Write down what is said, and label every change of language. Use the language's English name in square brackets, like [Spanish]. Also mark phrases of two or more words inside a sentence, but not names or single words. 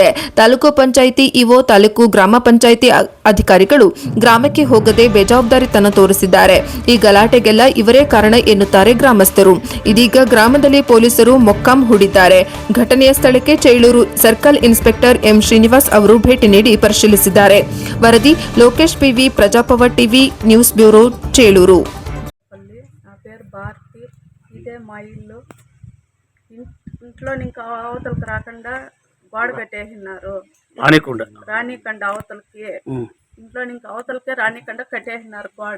[Kannada] ತಾಲೂಕು ಪಂಚಾಯಿತಿ ಇಒ, ತಾಲೂಕು ಗ್ರಾಮ ಪಂಚಾಯಿತಿ ಅಧಿಕಾರಿಗಳು ಗ್ರಾಮಕ್ಕೆ ಹೋಗದೆ ಬೇಜವಾಬ್ದಾರಿತನ ತೋರಿಸಿದ್ದಾರೆ. ಈ ಗಲಾಟೆಗೆಲ್ಲ ಇವರೇ ಕಾರಣ ಎನ್ನುತ್ತಾರೆ ಗ್ರಾಮಸ್ಥರು. ಇದೀಗ ಗ್ರಾಮದಲ್ಲಿ ಪೊಲೀಸರು ಮೊಕ್ಕಾಂ ಹೂಡಿದ್ದಾರೆ. ಘಟನೆಯ ಸ್ಥಳಕ್ಕೆ ಚೇಳೂರು ಸರ್ಕಲ್ ಇನ್ಸ್ಪೆಕ್ಟರ್ ಎಂ ಶ್ರೀನಿವಾಸ್ ಅವರು ಭೇಟಿ ನೀಡಿ ಪರಿಶೀಲಿಸಿದ್ದಾರೆ. ವರದಿ ಲೋಕೇಶ್ ಪಿವಿ, [Telugu] ప్రజాపవర్ టీవీ న్యూస్ బ్యూరో చేలూరు. నా పేరు భారతి. ఇదే మా ఇల్లు. ఇంట్లో ఇంకా అవతలకి రాకుండా గోడ కట్టేసినారు. రానికండ అవతలకి ఇంట్లో ఇంకా అవతలకే రానికండ కట్టేసినారు గోడ.